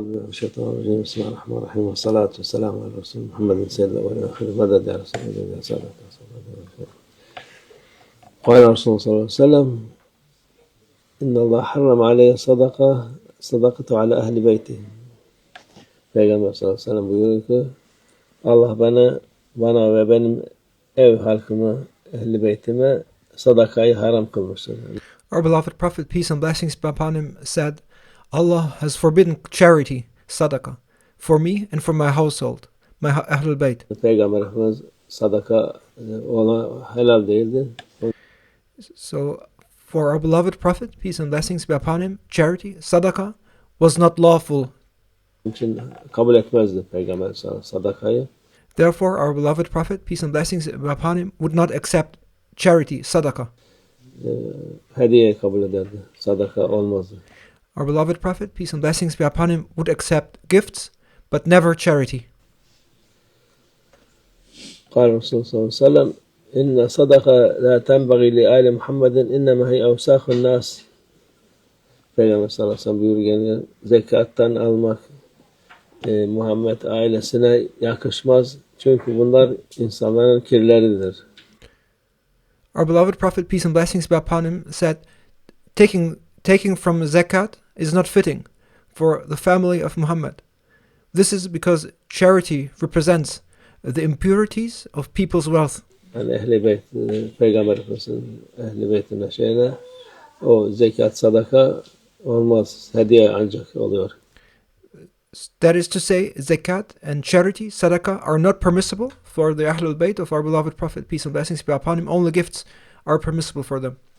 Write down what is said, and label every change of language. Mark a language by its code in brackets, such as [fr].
[ar] من الشيطان الرجيم بسم الله الرحمن الرحيم والصلاة والسلام على رسول محمد سيد الأولين والآخرين مدد يا رسول الله يا سادة قال رسول الله صلى الله عليه وسلم إن الله حرم عليه صدقته على أهل بيته. [tr] Peygamber sallallahu aleyhi ve sellem buyuruyor ki Allah bana ve benim ev halkıma, ehli beytime sadakayı haram kılmıştır. [en] Our beloved Prophet, peace and blessings be upon him, said, Allah has forbidden charity, sadaqah, for me and for my household, my Ahlul Bayt. [tr] Peygamber Efendimiz sadaka ona helal değildi. [en] So, for our beloved Prophet, peace and blessings be upon him, charity, sadaqah, was not lawful. [tr] için kabul etmezdi Peygamber sadakayı. [en] Therefore, our beloved Prophet, peace and blessings be upon him, would not accept charity, sadaqah. [tr] Hediye kabul ederdi. Sadaka olmazdı. [en] Our beloved Prophet, peace and blessings be upon him, would accept gifts, but never charity. [ar] قال الرسول صلى الله عليه وسلم إن صدقة لا تنبغي لآل محمد إنما هي أوساخ الناس. [tr] Peygamber sallallahu aleyhi ve sellem buyuruyor yani zekattan almak Muhammed ailesine yakışmaz. Çünkü bunlar insanların kirleridir. [en] Our beloved Prophet, peace and blessings be upon him, said, taking from zakat is not fitting for the family of Muhammad. This is because charity represents the impurities of people's wealth. [tr] Yani ehli beyt, Peygamber Efendimiz'in ehli beytine şeyine o zekat sadaka olmaz. Hediye ancak oluyor. [en] That is to say, zakat and charity, sadaqah, are not permissible for the Ahlul Bayt of our beloved Prophet, peace and blessings be upon him. Only gifts are permissible for them.